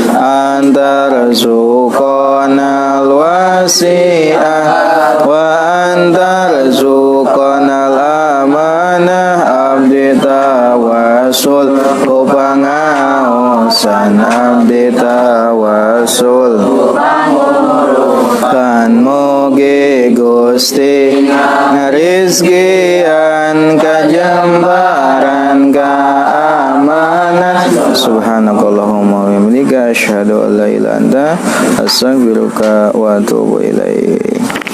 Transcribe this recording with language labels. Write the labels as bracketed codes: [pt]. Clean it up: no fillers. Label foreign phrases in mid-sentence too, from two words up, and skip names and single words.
[ar] أن ترزقنا الواسعة وأن ترزقنا الأمانة [su] abdi tawassul pangaosan abdi tawassul kan moge Gusti ngarizkian kajembaran keamanan. [ar] سبحانك اللهم وبحمدك أشهد أن لا إله إلا أنت أستغفرك وأتوب إليك.